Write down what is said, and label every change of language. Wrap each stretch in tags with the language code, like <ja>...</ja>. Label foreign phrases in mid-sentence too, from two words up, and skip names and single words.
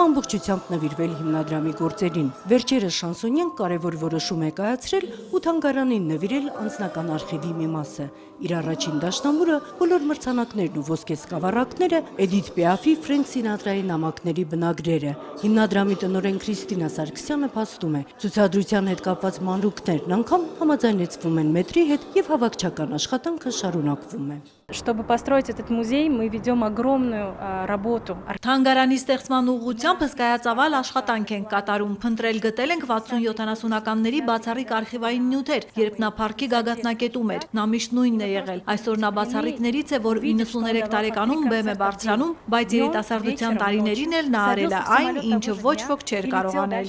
<hy>ամբողջությամբ նվիրվել հիմնադրամի գործերին։ Վերջերս շանսոնյան կարևոր որոշում է կայացրել ու թանգարանին նվիրել անձնական արխիվի մի մասը։ Իր առաջին դաշնամուրը, բոլոր մրցանակներն ու ոսկե սկավառակները, Էդիթ Պիաֆի, Ֆրենք Սինատրայի նամակների բնագրերը։ Հիմնադրամի տնօրեն Քրիստինա Սարգսյանը փաստում է, ցուցադրության հետ կապված մանրուքներն անգամ համաձայնեցվում են մետրի հետ եւ հավաքչական աշխատանքը շարունակվում է։</hy> <ru>Чтобы построить этот музей, мы ведем огромную работу.</ru> <hy>Թանգարանի ստեղծման ուղղությամբ հսկայածավալ աշխատանք ենք կատարում, փնտրել գտել ենք 60-70-ականների բացառիկ արխիվային նյութեր, երբ նա парքի գագաթնակետում էր, նա միշտ նույնն է եղել։ Այսօր նա բացառիկներից է, որ 93 տարեկանում բեմ է բարձրանում, բայց երիտասարդության տարիներին էլ նա արել է այն, ինչը ոչ ոք չէր կարող անել։</hy>